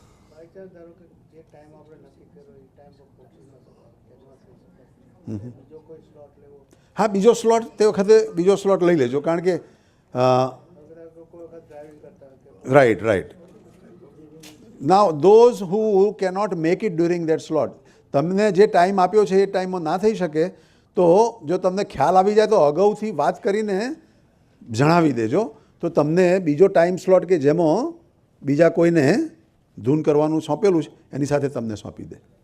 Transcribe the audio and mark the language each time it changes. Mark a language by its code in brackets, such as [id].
[en] by chance [gu] ધારો કે જે ટાઈમ આપણે નક્કી કર્યો એ ટાઈમ પર પહોંચી ન શકાય એડવાન્સ થઈ શકાય બીજો કોઈ સ્લોટ લેવો હા, બીજો સ્લોટ તે વખતે બીજો સ્લોટ લઈ લેજો, કારણ કે અગર કોઈ વખત ડ્રાઇવિંગ કરતા હોય કે [en] right. Now, those who cannot make it during that slot, [gu] તમને જે ટાઈમ આપ્યો છે એ ટાઈમમાં ના થઈ શકે તો જો તમને ખ્યાલ આવી જાય તો અગાઉથી વાત કરીને જણાવી દેજો તો તમને બીજો ટાઈમ સ્લોટ કે જેમાં બીજા કોઈને ધૂન કરવાનું સોંપેલું છે એની સાથે તમને સોંપી દે.